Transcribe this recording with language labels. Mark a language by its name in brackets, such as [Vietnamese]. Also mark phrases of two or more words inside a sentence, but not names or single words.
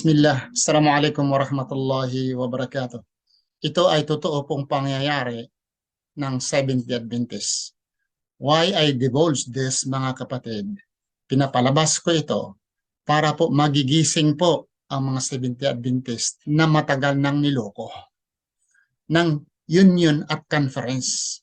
[Arabic] Bismillah. السلام عليكم ورحمة الله وبركاته. [Filipino] Ito ay totoo pong pangyayari ng Seventh-day Adventist. [English] Why I divulge this, [Filipino] mga kapatid? Pinapalabas ko ito para po magigising po ang mga Seventh-day Adventist na matagal nang niloko ng union at conference.